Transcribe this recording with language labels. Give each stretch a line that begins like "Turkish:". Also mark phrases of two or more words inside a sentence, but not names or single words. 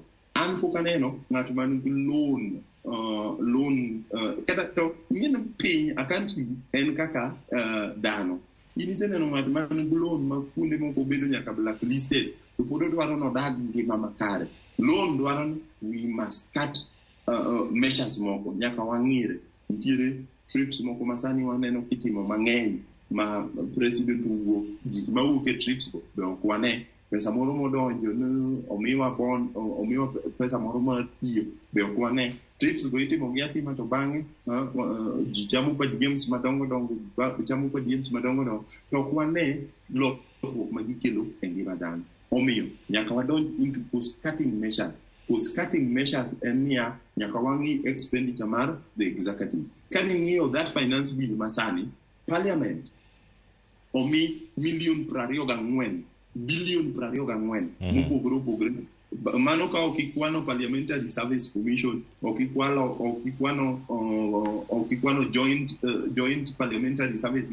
Luo (Kenya and Tanzania): An pok aneno ng'at man gi loan kata to ng'eno piny
English: a country
Luo (Kenya and Tanzania): en kaka dhano. In iseneno ng'at man gi loan ma kuonde moko bedo nyaka blacklisted, to pod odwaro nodag ngima makare. Loan dwaro ni
English: we must cut measures
Luo (Kenya and Tanzania): moko, nyaka wang'ire. Nitiere trips moko masani waneno kitimo mang'eny ma president wuok, gik mawuok e trips go be ok wane. Pesa moro modonjo ni omiwa bond, omiwa pesa moro mar tiyo be ok wane. Trips go itimo gi atima to bang'e ji chamo kod games madongo dongo, to ok wane lokruok ma gikelo e ngima dhano. Omiyo nyaka wadonj
English: into cost-cutting measures. Cost-cutting measures
Luo (Kenya and Tanzania): en niya nyaka wang'i expenditure mar
English: the executive.
Luo (Kenya and Tanzania): Kani ng'iyo
English: that finance bill
Luo (Kenya and Tanzania): masani, parliament omi million 24 billion 24 mopogore opogore. Mano ka ok ikwano
English: parliamentary service commission,
Luo (Kenya and Tanzania): ok ikwano
English: joint parliamentary service